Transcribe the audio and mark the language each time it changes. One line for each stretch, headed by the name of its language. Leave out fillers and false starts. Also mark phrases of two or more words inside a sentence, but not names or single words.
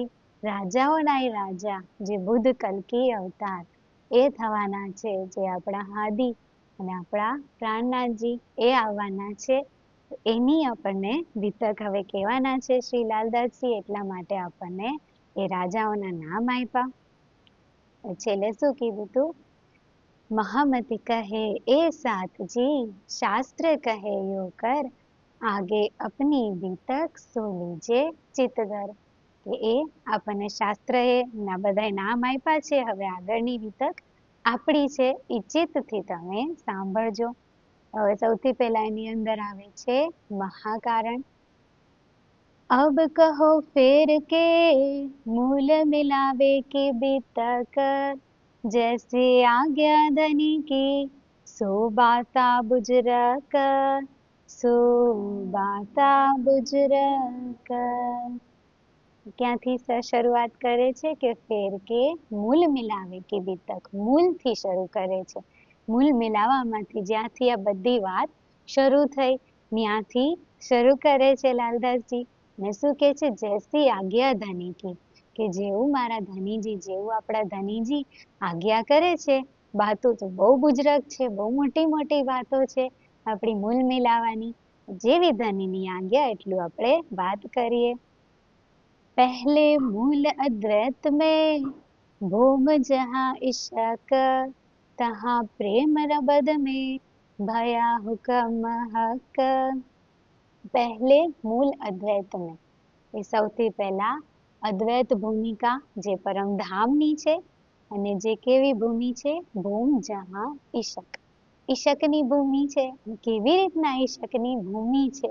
Gujarati: રાજાઓના રાજા જે બુદ્ધ કલ્કી અવતાર એ થવાના છે, જે આપણા હાદી અને આપણા પ્રાણનાથજી એ આવવાના છે. એની આપણને વિતક હવે કહેવાના છે શ્રી લાલદાસજી, એટલા માટે આપણને એ રાજાઓના નામ આપ્યા. છેલ્લે શું કીધું તું?
Hindi: महामति कहे ए साथ जी, शास्त्र कहे यो कर, आगे अपनी वितक सो लीजे चितगर.
Gujarati: કે એ આપણને શાસ્ત્રએ ના બધાય નામ આપ્યા છે, હવે આગળની વિતક આપણી છે એ ચિત્તથી તમે સાંભળજો. હવે સૌથી પહેલા એની અંદર આવે છે મહાકારણ.
Hindi: अब कहो फेर के मूल मिलावे की वितक, जैसे आज्ञा धनी की सो बाता बुजरक, सो बाता बुजरक.
Gujarati: ક્યાંથી શરૂઆત કરે છે કે
Hindi: फेर के मूल मिलावे के बीतक,
Gujarati: મૂલથી શરૂ કરે છે. મૂલ મિલાવવામાંથી જ્યાંથી આ બધી વાત શરૂ થઈ ત્યાંથી શરૂ કરે છે લાલદાસજી. ને શું કે છે?
Hindi: जैसी आज्ञा धनी की,
Gujarati: કે જેવું મારા ધનીજી, જેવું આપણા ધનીજી આજ્ઞા કરે છે. વાતો તો બહુ બુજરક છે, બહુ મોટી મોટી વાતો છે આપણી મૂલ મિલાવાની. જેવી ધનીની આજ્ઞા એટલું આપણે વાત કરીએ.
Hindi: पहले मूल अद्वैत में भूम जहाँ इश्क, तहाँ प्रेम रबद में भया हुक्म हक. पहले मूल अद्वैत में,
Gujarati: એ સૌથી પહેલા અદ્વૈત ભૂમિકા જે પરમધામની છે, અને જે કેવી ભૂમિ છે?
Hindi: भूम जहाँ इशक,
Gujarati: ઈશકની ભૂમિ છે. કેવી રીતના ઈશકની ભૂમિ છે?